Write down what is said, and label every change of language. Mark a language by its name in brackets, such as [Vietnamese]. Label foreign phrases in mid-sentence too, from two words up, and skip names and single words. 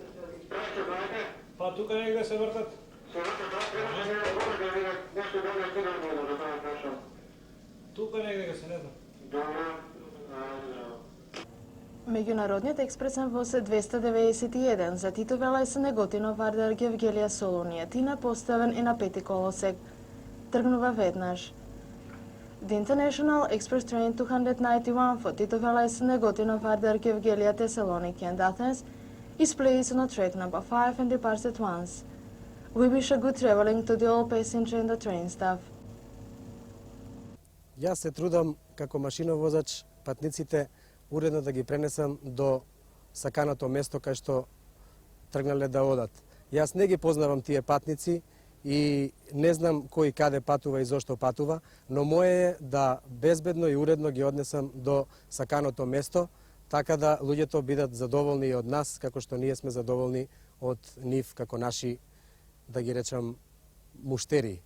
[Macedonian] Па тука негде се вртат. Тука негде се, не знам. Меѓународниот експресен воз е 291 за Тито Велес Неготино Вардар Гевгелија Солунија Тина поставен и на пети колосек. Тргнува веднаш. [English] The International Express Train 291 for Tito Velес Negotino Vardar Gevgelia Thessaloniki and Athens is placed on track number 5 and departs at once. We wish a good traveling to the all passenger and the train staff. [Macedonian] Јас се трудам како машиновозач патниците уредно да ги пренесам до саканото место кај што тргнале да одат. Јас не ги познавам тие патници и не знам кој каде патува и зошто патува, но моје е да безбедно и уредно ги однесам до саканото место, така да луѓето бидат задоволни и од нас, како што ние сме задоволни од нив како наши, да ги речам, муштери.